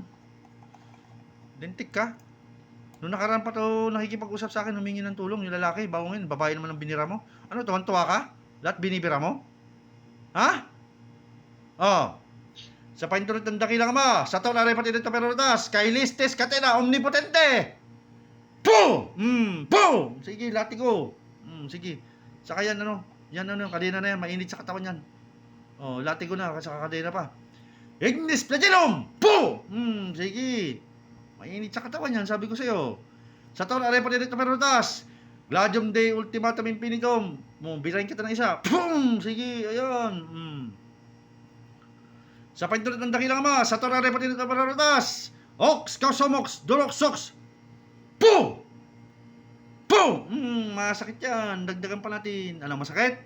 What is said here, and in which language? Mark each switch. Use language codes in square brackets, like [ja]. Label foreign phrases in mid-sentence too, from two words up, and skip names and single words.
[tl] Dentik ka. Noong nakaraan pa to nakikipag-usap sa akin, humingi ng tulong yung lalaki, bawangin, babae naman ang binira mo. Ano, tuwan-tuwa ka? Lahat binibira mo? Ha? Oh. Sa paintulot ng dakilang ama, sa [la] taon na repati dito perotas, kay listes katena omnipotente. [tl] Po! Po! Sige, latigo. Sige. Saka yan, kadena na yan, mainit sa katawan yan. Oh, latigo na, saka kadena pa. [la] Ignis flagellum! Po! Sige. [tl] Mainit sa katawan yan, sabi ko sa'yo. Sa [la] taon, aray pa dito perotas. Gladium Dei ultimatum infinitum. [tl] Bilahin kita ng isa. Pum! Sige, ayan. Sa paintulot ng dakilang ama, sa [la] taon, aray pa dito perotas. Ox, kausomox, duroxox. Po! [tl] Po! Masakit yan. Dagdagan pa natin. Ano, masakit?